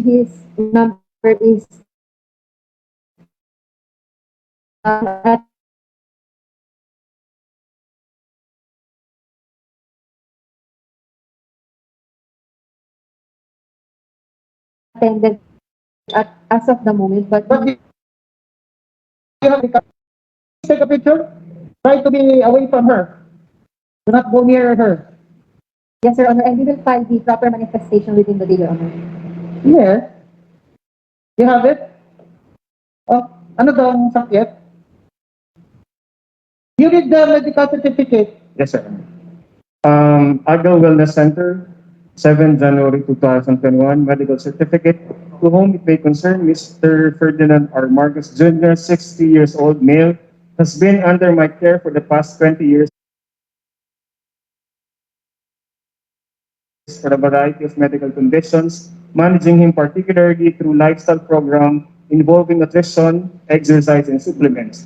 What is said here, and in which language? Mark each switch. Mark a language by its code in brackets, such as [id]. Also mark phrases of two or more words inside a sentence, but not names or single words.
[en] His number is attended as of the moment, but But you have to take a picture. Try to be away from her. Do not go near her. yes, Your Honor, and we will file the proper manifestation within the day, Your Honor. Yes. You have it? [tl] Oh, ano daw ang sakit? [en] You need the medical certificate. Yes, sir. Agro Wellness Center, 7 January 2021, medical certificate. To whom it may concern, Mr. Ferdinand R. Marcos Jr., 60 years old, male, has been under my care for the past 20 years for a variety of medical conditions, managing him particularly through lifestyle program involving nutrition, exercise, and supplements.